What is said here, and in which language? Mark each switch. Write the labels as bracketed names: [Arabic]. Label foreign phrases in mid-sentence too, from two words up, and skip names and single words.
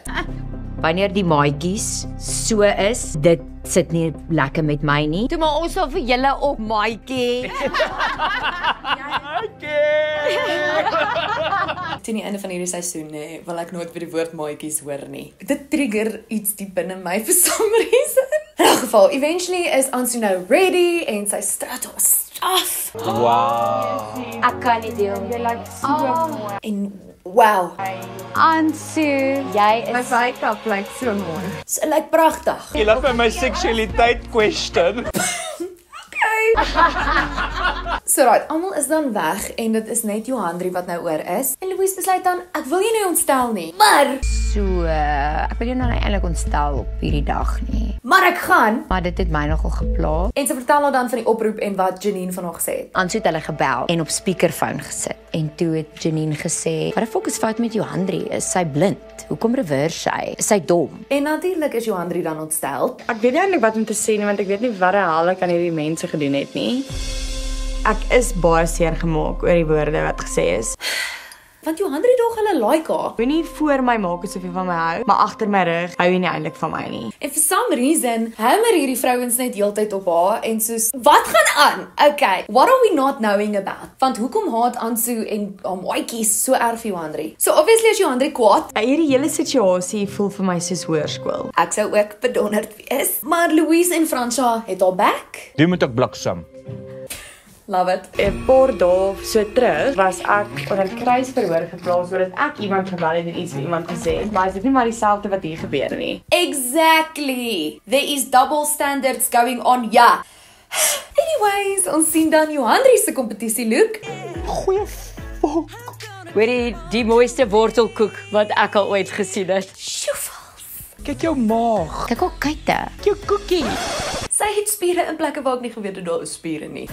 [Afrikaans] Wanneer die maatjies so is, dit sit nie lekker met my nie. Toe maar ons sal vir julle op, maatjie. Teen die einde van hierdie seisoen wil ek nooit weer die woord maatjies hoor nie. Dit trigger iets diep binne my [English] for some reason. [Afrikaans] In elk geval, eventually is Ansu nou ready en sy strat haar stuff. Wow. Ek kan nie deel. Jy lyk so mooi. En wow, Ansu, jy is My make-up lyk so mooi. sy lyk pragtig. Jy laat my seksualiteit question. [English] So right, [Afrikaans] almal is dan weg en dit is net Johandri wat nou oor is. En Louise besluit dan, ek wil jou nou ontstel nie. So, ek wil jou nou eintlik ontstel op hierdie dag nie. Maar ek gaan. Maar dit het my nogal gepla. En sy vertel haar dan van die oproep en wat Janine van haar gesê het. Ansu het hulle gebel en op speakerphone gesit. En toe het Janine gesê, "Wat die fok is fout met Johandri? Is sy blind? Hoekom reverse sy? Is sy dom?" En natuurlik is Johandri dan ontstel. Ek weet nie eintlik wat om te sê nie, want ek weet nie wat die hel ek aan hierdie mense gedoen het nie. Ek is baie seer gemaak oor die woorde wat gesê is. Want Johandri dog hulle like haar. Moenie voor my maak asof jy van my hou, maar agter my rug hou jy nie eintlik van my nie. En [English] for some reason, [Afrikaans] hammer hierdie vrouens net heeltyd op haar en soos, wat gaan aan? [English] Okay, what are we not knowing about? [Afrikaans] Want hoekom haat Ansu en maatjies so erg vir Johandri? So obviously is Johandri kwaad. Hierdie hele situasie voel vir my soos hoërskool. Ek sou ook bedonderd wees. Maar Louise en François het haar back. Die moet ek bliksem. [English] Love it. [Afrikaans] 'n Paar dae so terug was ek onder 'n kruisverhoor geplaas sodat ek iemand gebel het en iets vir iemand gesê het. Maar is dit nie maar dieselfde wat hier gebeur nie? [English] Exactly. There is double standards going on, [Afrikaans] ja. Anyways, ons sien dan Johandri se kompetisie look. Goeie fok. Hoorie, die mooiste wortelkoek wat ek al ooit gesien het. Sjoefels. Kyk jou maag. Kyk hoe kyk dit. Jou koekie. Sy het spiere in plekke waar ek nie geweet het daar is spiere nie.